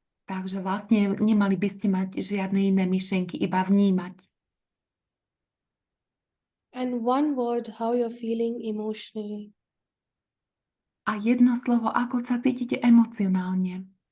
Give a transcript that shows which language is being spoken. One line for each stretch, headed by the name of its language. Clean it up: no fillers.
Slovak: Takže vlastne nemali by ste mať žiadne iné myšlienky, iba vnímať.
English: And one word, how you're feeling emotionally.
Slovak: A jedno slovo, ako sa cítite emocionálne.